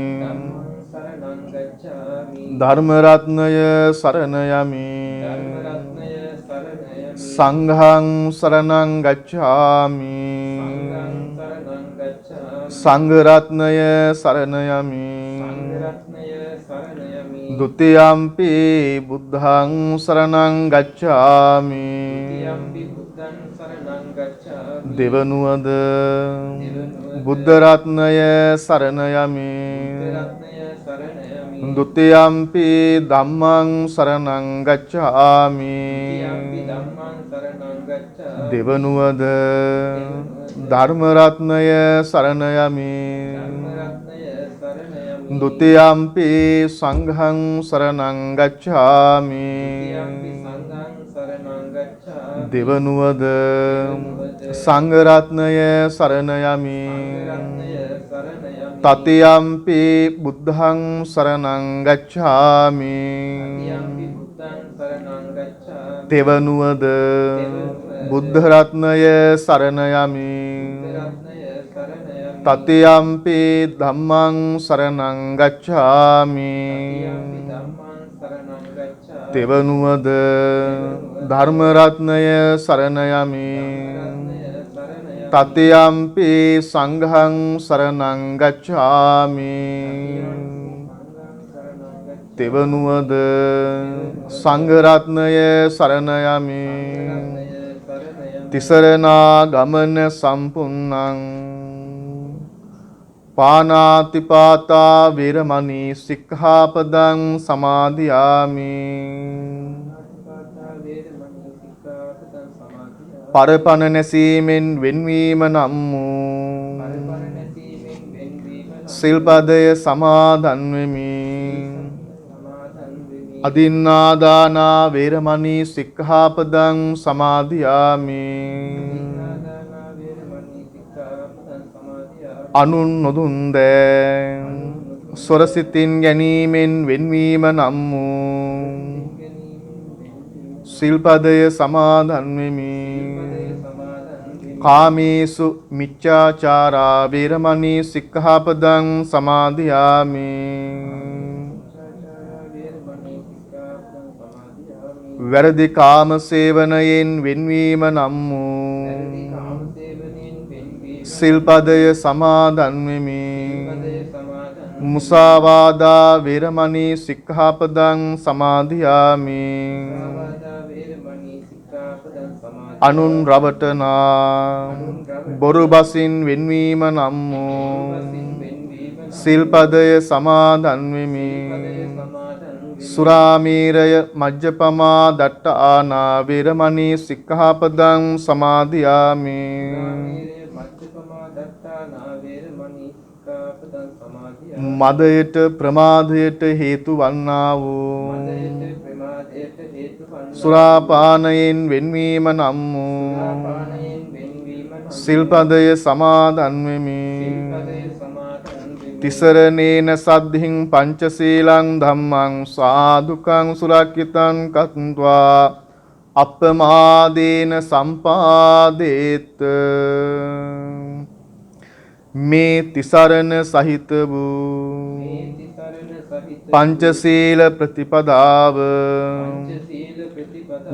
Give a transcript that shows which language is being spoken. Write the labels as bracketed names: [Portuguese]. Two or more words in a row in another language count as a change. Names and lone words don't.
[Sinhala] ධර්ම රත්නය සරණ යමි. [Pali] සංඝං සරණං ගච්ඡාමි. [Sinhala] සංඝ රත්නය සරණ යමි. [Pali] ဒုတိယံ පි බුද්ධං සරණං ගච්ඡාමි. [Sinhala] දෙවනුවද බුද්ධ රත්නය සරණ යමි. [Pali] ဒုတိယံ පි ධම්මං සරණං ගච්ඡාමි. [Sinhala] දෙවනුවද ධර්ම රත්නය සරණ යමි. [Pali] ဒုတိယံ පි සංඝං සරණං ගච්ඡාමි. [Sinhala] දෙවනුවද සංඝ රත්නය සරණ යමි. [Pali] තතියම්පි බුද්ධං සරණං ගච්ඡාමි. [Sinhala] තෙවනුවද බුද්ධ රත්නය සරණ යමි. [Pali] තතියම්පි ධම්මං සරණං ගච්ඡාමි. [Sinhala] තෙවනුවද ධර්ම රත්නය සරණ යමි. [Pali] තතියම්පි සංඝං සරණං ගච්ඡාමි. [Sinhala] තෙවනුවද සංඝ රත්නය සරණ යමි. [Pali] තිසරණා ගමන සම්පුන්නං පානාතිපාතා වේරමණී සික්ඛාපදං සමාදියාමි. [Sinhala] පරපණ නැසීමෙන් වෙන්වීම නම් වූ සිල්පදය සමාදන් වෙමි. [Pali] අදින්නාදානා වේරමණී සික්ඛාපදං සමාදියාමි. [Sinhala] අනුන් නොදුන් දෑ සොරසිතින් ගැනීමෙන් වෙන්වීම නම් වූ සිල්පදය සමාදන් වෙමි. [Pali] කාමේසු මිච්ඡාචාරා වේරමණී සික්ඛාපදං සමාදියාමි. [Sinhala] වැරදි කාම සේවනයෙන් වෙන්වීම නම් වූ සිල්පදය සමාදන් වෙමි. [Pali] මුසාවාදා වේරමණී සික්ඛාපදං සමාදියාමි. [Sinhala] අනුන් රවටනා බොරු බසින් වෙන්වීම නම් වූ සිල්පදය සමාදන් වෙමි. [Pali] සුරාමීරය මජ්ජපමා දට්ඨානා වේරමණී සික්ඛාපදං සමාදියාමි. [Sinhala] මදයට ප්‍රමාදයට හේතු වන්නා වූ සුරාපානයෙන් වෙන්වීම නම් වූ සිල්පදය සමාදන් වෙමි. [Pali] තිසරණේන සද්ධින් පංචශීලං ධම්මං සාදුකං සුරක්ඛිතං කତ୍වා අප්පමාදේන සම්පාදේත. [Sinhala] මේ තිසරණ සහිත වූ පංචශීල ප්‍රතිපදාව පංචශීල ප්‍රතිපදාව